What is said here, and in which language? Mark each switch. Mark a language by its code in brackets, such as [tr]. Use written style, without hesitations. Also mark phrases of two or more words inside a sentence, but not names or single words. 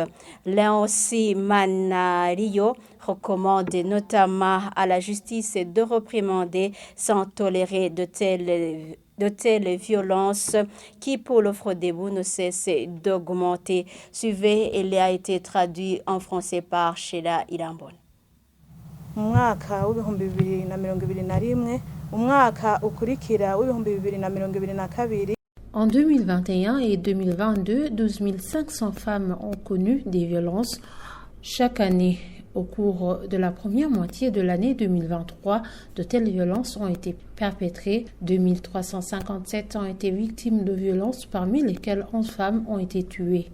[fr] Léoncy Manario recommande notamment à la justice de réprimander sans tolérer de telles violences qui, pour le Frodebou, ne cessent d'augmenter. Suivez, il a été traduit en français par Sheila Ilambon. [rn] Umwaka w'ibihumbi 2021 umwaka ukurikira w'ibihumbi 2022. [fr] En 2021 et 2022, 12 500 femmes ont connu des violences chaque année. Au cours de la première moitié de l'année 2023, de telles violences ont été perpétrées. 2357 ont été victimes de violences, parmi lesquelles 11 femmes ont été tuées.